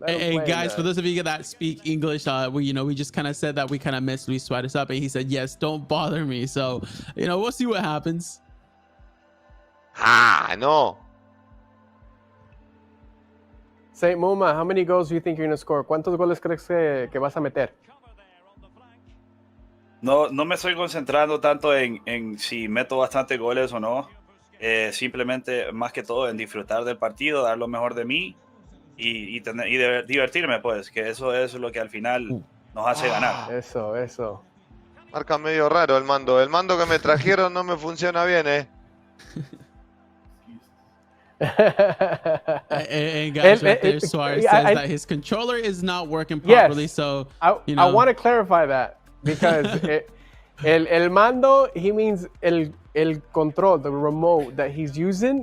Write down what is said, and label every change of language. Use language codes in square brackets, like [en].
[en] Hey guys, for those of you that speak English, we just kind of said that we kind of messed Luis Suárez up, and he said, "Yes, don't bother me." So, we'll see what happens. No. Seimuma, how many goals do you think you're going to score? [es] ¿Cuántos goles crees que vas a meter? No me estoy concentrando tanto en si meto bastantes goles o no. Simplemente, más que todo, en disfrutar del partido, dar lo mejor de mí y divertirme, pues, que eso es lo que al final nos hace ganar. Eso. Marca medio raro el mando. El mando que me trajeron no me funciona bien, [en] And guys, right there, Suárez says that his controller is not working properly. Yes, so I want to clarify that because el mando, he means el control, the remote that he's using.